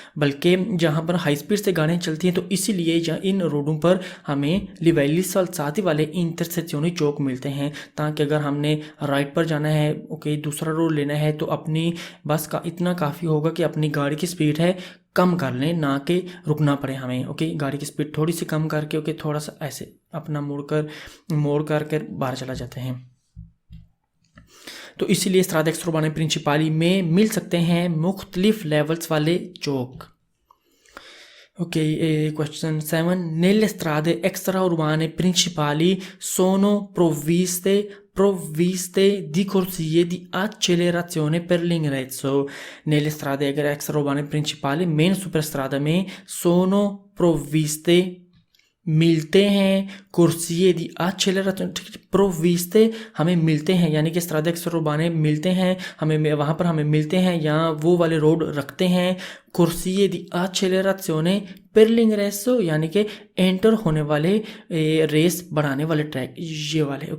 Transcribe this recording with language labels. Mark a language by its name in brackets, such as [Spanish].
[Hindi] बल्कि जहाँ पर हाई स्पीड से गाड़ियाँ चलती हैं तो इसीलिए इन रोडों पर हमें लिवेलिस और साथ ही वाले इंटरसेक्शनी चौक मिलते हैं, ताकि अगर हमने राइट पर जाना है, ओके, दूसरा रोड लेना है तो अपनी बस का इतना काफ़ी होगा कि अपनी गाड़ी की स्पीड है कम कर लें, ना कि रुकना पड़े हमें। ओके, गाड़ी की स्पीड थोड़ी सी कम करके ओके थोड़ा सा ऐसे अपना मोड़ करके बाहर चला जाते हैं। तो इसीलिए स्ट्रादा एक्स्ट्राउर्बाना प्रिंसिपाली में मिल सकते हैं मुख्तलिफ लेवल्स वाले चौक। [English] Ok, question 7. [Italian] Nelle strade extraurbane principali sono provviste di corsie di accelerazione per l'ingresso. [Hindi] Nelle strade extraurbane principali, main superstrada में sono provviste मिलते हैं कुर्सिये दी एक्सेलरेशन, प्रोविस्ते हमें मिलते हैं, यानी कि स्ट्रादा एक्स्ट्राउर्बाने मिलते हैं हमें, वहाँ पर हमें मिलते हैं या वो वाले रोड रखते हैं कुर्सिये दी एक्सेलरेशने per l'ingresso, यानी कि एंटर होने वाले रेस बढ़ाने वाले ट्रैक, ये वाले।